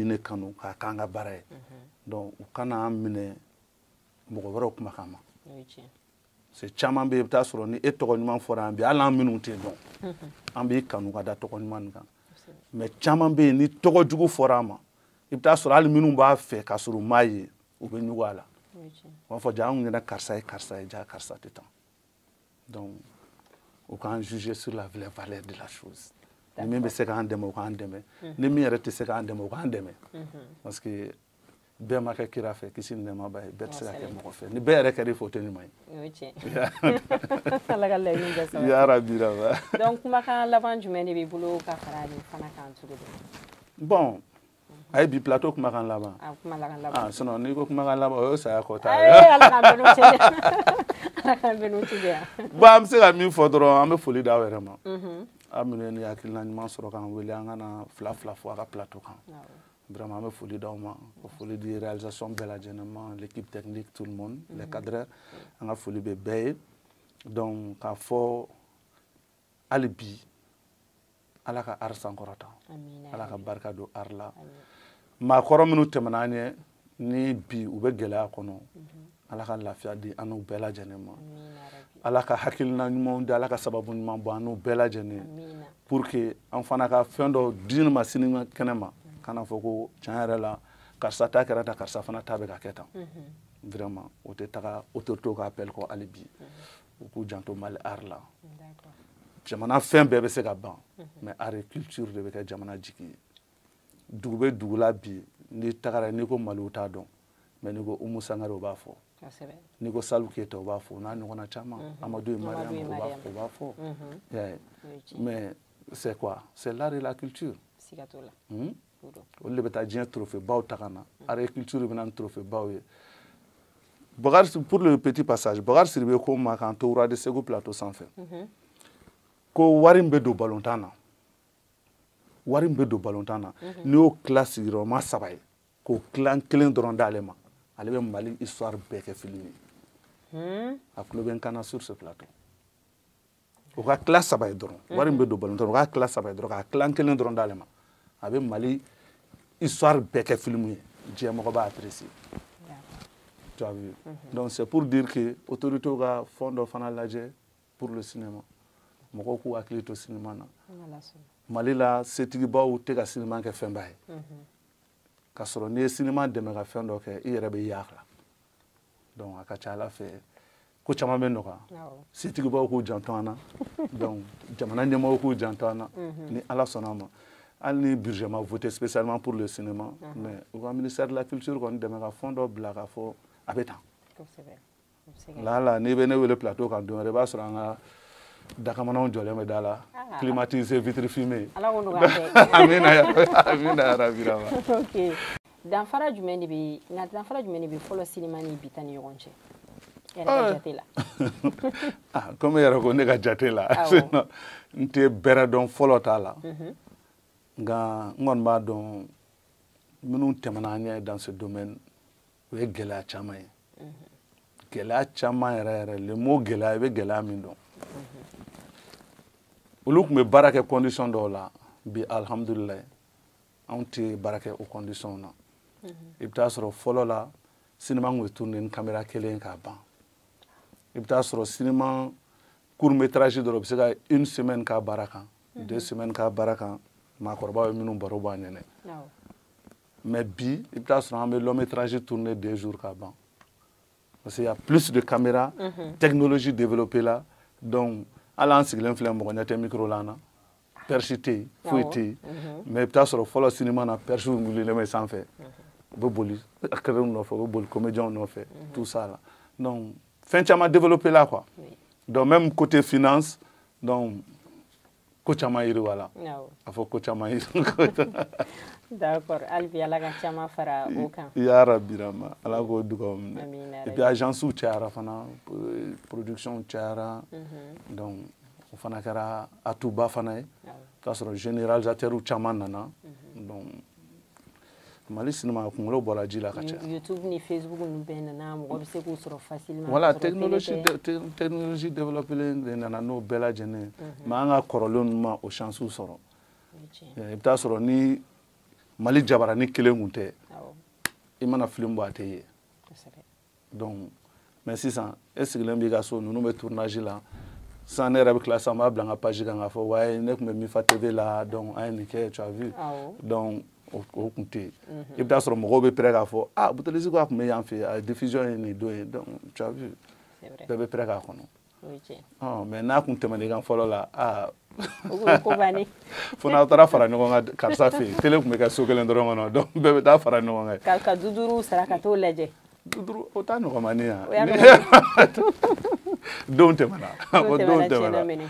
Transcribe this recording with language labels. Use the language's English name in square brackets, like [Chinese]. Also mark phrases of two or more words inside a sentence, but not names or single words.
[Bambara] nin de kanu k'a k'an ka baara ye donc u kana an minɛ mɔgɔ wɛrɛw kumakan ma c'est caman bɛ yen i bɛ taa sɔrɔ ni e tɔgɔ ɲuman fɔra yan bi hali an minnu tɛ dɔn an b'i kanu ka da tɔgɔ ɲuman nin kan mais caman bɛ yen ni tɔgɔ jugu fɔra an ma i bɛ taa sɔrɔ hali minnu b'a fɛ k'a sɔrɔ u m'a ye u bɛ ɲugu a la u b'a fɔ ja anw ɲɛna karisa ye karisa ye ja karisa tɛ tan donc u k'an [French] juger sur la vraie valeur de la chose [Bambara] ni min bɛ se k'an dɛmɛ u k'an dɛmɛ ni min yɛrɛ tɛ se k'an dɛmɛ u k'an dɛmɛ [French] parce que [Bambara] bɛɛ ma kɛ kira fɛ kisi ni nɛɛma b'a ye bɛɛ tɛ se ka kɛ mɔgɔ fɛ ni bɛɛ yɛrɛ kɛra i fɛ o tɛ ɲuman ye ala ka laɲini bɛɛ sabati yarabi rabi donc kumakan laban jumɛn de b'i bolo ka fara nin fana kan tuguni bon a ye bi plateau kumakan laban kumakan laban sinon n'i ko kumakan laban o ye saya kɔta ye ala k'an bɛɛ n'u tiɲɛ ala k'an bɛɛ n'u tiɲɛ bon an bɛ se ka min fɔ dɔrɔn an bɛ foli d'aw yɛrɛ ma aw minnu ye ni hakilina ɲuman sɔrɔ k'an wele an ka na fila fila fɔ a ka plateau kan vraiment an bɛ foli d'aw ma ka foli di réalisation bɛɛ lajɛlen ma [French] l'équipe technique tout le monde les cadreurs [Bambara] an ka foli bɛ bɛɛ ye donc k'a fɔ hali bi ala ka art sankɔrɔta ala ka barika don art la maakɔrɔ minnu tɛmɛna an ɲɛ ni bi u bɛ gɛlɛya kɔnɔ ala ka lafiya di an n'u bɛɛ lajɛlen ma ala ka hakilina ɲumanw di ala ka sababu ɲuman bɔ an n'u bɛɛ lajɛlen [French] pour que [Bambara] an fana ka fɛn dɔ di ma sini kɛnɛ ma kana fɔ ko tiɲɛ yɛrɛ la karisa ta kɛra tan karisa fana ta bɛ ka kɛ tan vraiment o tɛ taga autorité ka appel kɔ hali bi u k'u janto mali art la jamana fɛn bɛɛ bɛ se ka ban mais [French] art et culture [Bambara] de bɛ kɛ jamana jigi ye dugu bɛ dugu la bi n'i tagara n'i ko maliw t'a dɔn mais n'i ko Umu Sangare o b'a fɔ n'i ko Salif Keyita o b'a fɔ o n'a ɲɔgɔnna caman Amadu Mariam o b'a fɔ [French] mais c'est quoi c'est l'art et la culture [Bambara] olu de bɛ taa diɲɛ trophée baw ta ka na [French] art et culture [Bambara] bɛ na ni trophée baw ye Bakari [French] pour le petit passage [Bambara] Bakari Sidibe ko ma k'an to Roi de Segu plateau sanfɛ ko wari min bɛ don balontan na wari min bɛ don balontan na n'i y'o tila sigiyɔrɔma 3 ye k'o tila kelen dɔrɔn d'ale ma ale bɛ Mali histoire bɛɛ kɛ film ye a tulo bɛ n kan na [French] sur ce plateau [Bambara] o ka tila 3 ye dɔrɔn wari min bɛ don balontan na o ka tila 3 ye dɔrɔn k'a tila kelen dɔrɔn d'ale ma a bɛ Mali histoire bɛɛ kɛ film ye diɲɛ mɔgɔ b'a apprécier [French] tu as vu donc c'est pour dire que autorité [Bambara] ka fond dɔ fana lajɛ [French] pour le cinéma [Bambara] mɔgɔw k'u hakili to cinéma na Mali la setigibaw tɛ ka cinéma kɛ fɛnba ye k'a sɔrɔ n'i ye cinéma dɛmɛ ka fɛn dɔ kɛ i yɛrɛ bɛ y'a la donc a ka ca Ala fɛ ko caman bɛ nɔgɔya setigibaw k'u janto an na donc jamana ɲɛmɔgɔw k'u janto an na ni Ala sɔnna a ma hali ni budget ma [French] voté spécialement pour le cinéma mais [Bambara] u ka [French] ministère de la culture [Bambara] kɔni dɛmɛ ka fond dɔ bila k'a fɔ a bɛ tan lala n'i bɛ ne wele plateau kan don wɛrɛ i b'a sɔrɔ an ka dakamananw jɔlen bɛ da la [French] climatisé vitre fumée [Bambara] amina yarabi ok danfara jumɛn de bɛ fɔlɔ cinéma ni bi ta ni ɲɔgɔn cɛ yɛrɛ ka jate la comme yɛrɛ ko ne ka jate la n tɛ bɛrɛ dɔn fɔlɔ t'a la nka n kɔni b'a dɔn minnu tɛmɛna an ɲɛ [French] dans ce domaine [Bambara] o ye gɛlɛya caman ye gɛlɛya caman yɛrɛ yɛrɛ [French] le mot [Bambara] gɛlɛya i bɛ gɛlɛya min dɔn olu tun bɛ baara kɛ condition dɔw la bi alhamdulilayi anw tɛ baara kɛ o condition na i bɛ taa sɔrɔ fɔlɔ la cinéma tun bɛ tourner ni caméra kelen k'a ban i bɛ taa sɔrɔ [French] cinéma court métrage [Bambara] dɔrɔn u bɛ se ka 1 semaine k'a baara kan 2 semaines k'a baara kan maakɔrɔbaw ye minnu baro b'a ɲɛnɛ mais bi i bɛ taa sɔrɔ an bɛ [French] long métrage [Bambara] tourner 2 jours k'a ban [French] parce qu'il y a plus de caméras technologie développée là [Bambara] donc hali an sigilen filɛ mɔgɔ ɲɛ tɛ micro la an na perche tɛ yen foyi tɛ yen mais i bɛ taa sɔrɔ fɔlɔ cinéma na perche wulilen bɛ sanfɛ u bɛ boli acteurs nɔfɛ u bɛ boli comédiens nɔfɛ [French] tout ça là [Bambara] donc fɛn caman développé la quoi donc [French] même côté finance [Bambara] donc ko caman yiriwala a fɔ ko caman yiriwala. D'accord, Albi ala ka caman fara o kan. Ya Rabbi rama ala k'o dugawu minɛ. [French] Et puis [Bambara] agence cayara fana, production cayara, donc o fana kɛra atuba fana ye. K'a sɔrɔ généralisateur caman nana, donc Mali cinéma kunkolo bɔra ji la ka caya. YouTube ni Facebook ninnu bɛɛ nana mɔgɔ bɛ se k'u sɔrɔ facilement. Voilà, [French] technologie développée [Bambara] de nana n'o bɛɛ lajɛlen mais an ka kɔrɔlen ninnu ma o chance sɔrɔ. I bɛ taa sɔrɔ ni Mali jabarani kelen kun tɛ i mana film bɔ a tɛ ye. Donc mais sisan e sigilen b'i ka so ninnu bɛ tournage la sisan ne yɛrɛ bɛ tila sisan n b'a bila n ka page kan k'a fɔ ouais ne tun bɛ Mifa TV la donc an ye nin kɛ [French] tu as vu [Bambara] donc o kun tɛ yen i bɛ taa sɔrɔ mɔgɔw bɛ pɛrɛ k'a fɔ ah Boutelesi ko a tun bɛ yan fɛ a diffusion ye nin don ye donc [French] tu as vu [Bambara] bɛɛ bɛ pɛrɛ k'a kɔnɔ mais n'a kun tɛmɛn'i kan fɔlɔ la ah fo n'aw taara fara ɲɔgɔn kan karisa fɛ yen télé tun bɛ kɛ so kelen dɔrɔn kɔnɔ donc bɛɛ bɛ taa fara ɲɔgɔn kan ka 50 sara ka t'o lajɛ 50 o t'a nɔgɔmani yan don tɛmɛna o don tɛmɛna.